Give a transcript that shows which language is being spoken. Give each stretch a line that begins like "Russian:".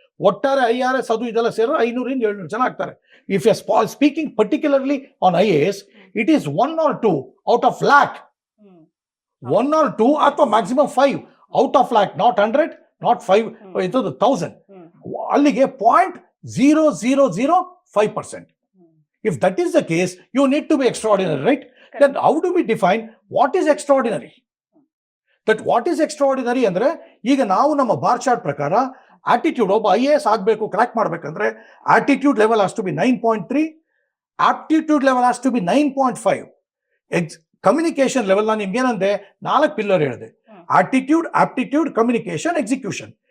Kannada: ಒಟ್ಟಾರೆ IRS ಅದು ಇದೆಲ್ಲ ಸೇರಿದ್ರೆ 500ರಿಂದ 700 ಜನ ಆಗ್ತಾರೆ.
English: If you speaking particularly on IAS, it is 1 or 2 out of lakh, 1 or 2 ಅಥವಾ maximum 5 out of lakh, not 100, not 5, 1000.
Kannada: ಅಲ್ಲಿಗೆ 0.0005%.
English: If that is the case, you need to be extraordinary, right? Correct. Then how do we define what is extraordinary? That what is extraordinary
Kannada: ಅಂದ್ರೆ, ಈಗ ನಾವು ನಮ್ಮ bar chart ಪ್ರಕಾರ attitude ಒಬ್ಬ IAS ಆಗಬೇಕು, crack ಮಾಡಬೇಕಂದ್ರೆ attitude level
English: has to be 9.3,
Kannada: aptitude level
English: Has to be 9.5.
Kannada: Communication level ನಾನು ನಿಮ್ಗೆ ಏನಂದೆ, 4 ಪಿಲ್ಲರ್ ಹೇಳಿದೆ, ಆಟಿಟ್ಯೂಡ್, ಆಪ್ಟಿಟ್ಯೂಡ್, ಕಮ್ಯುನಿಕೇಶನ್, ಎಕ್ಸಿಕ್ಯೂಷನ್.